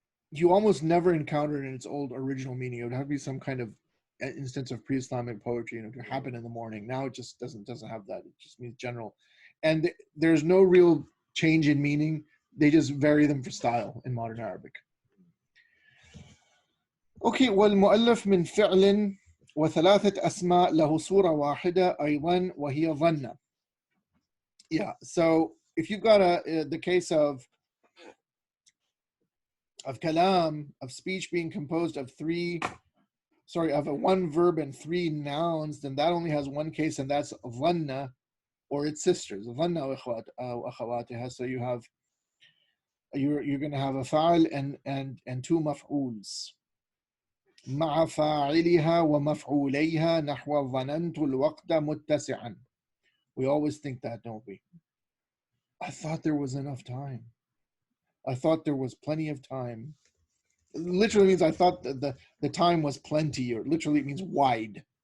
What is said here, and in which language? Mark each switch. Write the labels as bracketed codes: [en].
[en] You almost never encounter it in its old original meaning. It would have to be some kind of instance of pre-Islamic poetry, to happen in the morning. Now it just doesn't have that. It just means general. And there's no real change in meaning. They just vary them for style in modern Arabic. [ar] Okay, والمؤلف من فعل وثلاثة أسماء له صورة واحدة أيضا وهي ظن. [en] Yeah, so if you've got the case of kalām, of speech being composed of one verb and three nouns, then that only has one case, and that's dhanna or its sisters. [ar] Dhanna wa akhawatiha. [en] So you're going to have a fa'il and two maf'uls. [ar] مع فاعلها ومفعوليها نحو ظننت الوقت متسعا. [en] We always think that, don't we? I thought there was enough time. I thought there was plenty of time. It literally means I thought that the time was plenty, or literally it means wide.